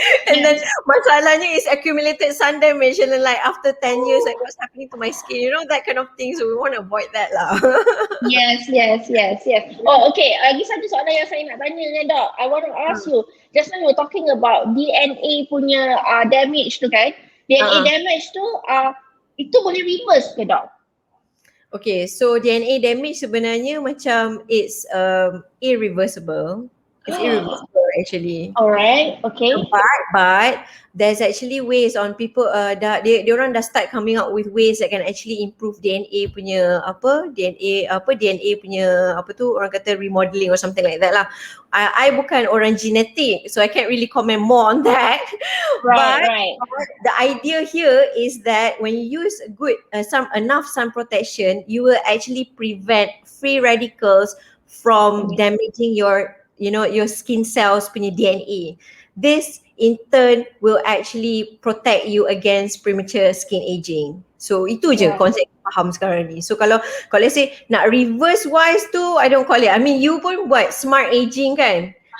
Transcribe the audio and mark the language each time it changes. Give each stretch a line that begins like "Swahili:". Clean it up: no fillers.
English: And then
Malay: masalahnya
English: is accumulated sun damage, and then like after 10 years, like what's happening to my skin? That kind of thing. So we want to avoid that
Malay: lah. Yes. Oh, okay. Lagi satu soalan yang saya nak tanya ni, Dok.
English: I want to ask you. Just now you were talking about DNA
Malay: punya damage tu kan? DNA damage tu, itu boleh reverse ke, Dok?
English: Okay, so DNA damage
Malay: sebenarnya macam
English: it's irreversible. It's irreversible actually. Alright, okay. But there's actually ways on people
Malay: dia orang dah
English: start coming up with ways that can actually improve DNA punya DNA
Malay: punya orang kata
English: remodeling or something like that lah. I
Malay: bukan orang
English: genetic, so I can't really comment more on that. But the idea here is that when you use enough sun protection, you will actually prevent free radicals from damaging your skin cells punya DNA. This in turn will actually protect you against premature skin aging. So
Malay: itu je konsep faham sekarang ni.
English: So
Malay: kalau
English: let's say
Malay: nak reverse wise tu,
English: I don't call it. I mean you
Malay: pun buat
English: smart aging kan.